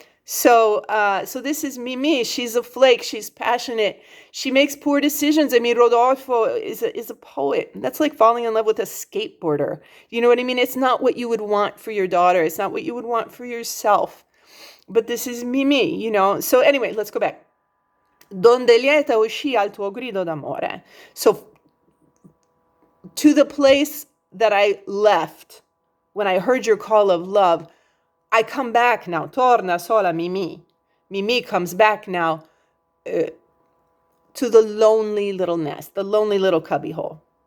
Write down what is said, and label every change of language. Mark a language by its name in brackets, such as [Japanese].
[English] So this is Mimì. She's a flake. She's passionate. She makes poor decisions. I mean, Rodolfo is a poet. That's like falling in love with a skateboarder. You know what I mean? It's not what you would want for your daughter. It's not what you would want for yourself. But this is Mimì, you know. So anyway, let's go back. [Italian] Donde lieta uscì al tuo grido d'amore. [English] So to the place that I left when I heard your call of love, I come back now. [Italian] Torna sola Mimì. [English] Mimì comes back now to the lonely little nest, the lonely little cubbyhole.